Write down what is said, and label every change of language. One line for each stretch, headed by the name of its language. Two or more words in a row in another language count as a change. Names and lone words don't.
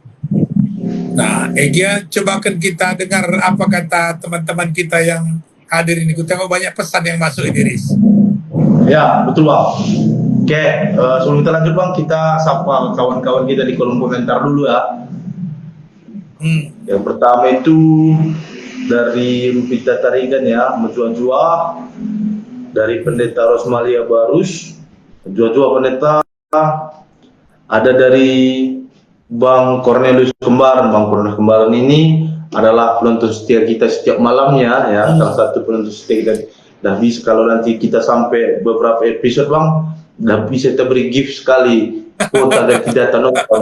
Indonesian: Nah, Egia, cobakan kita dengar apa kata teman-teman kita yang hadir ini. Ku tengok banyak pesan yang masuk ini, Riz. Ya, betul Bang. Oke, sebelum kita lanjut Bang, kita sapa kawan-kawan kita di kolom komentar dulu ya. Yang pertama itu dari Rupita Tarigan ya, Menjua-jua dari Pendeta Rosmalia Barus, Menjua-jua Pendeta. Ada dari Bang Cornelius Kembaran. Bang Cornelius Kembaran ini adalah penonton setia kita setiap malamnya ya, salah satu penonton setia kita. Dah bisa kalau nanti kita sampai beberapa episode Bang, dah bisa kita beri gift sekali kuota dan tidak nonton.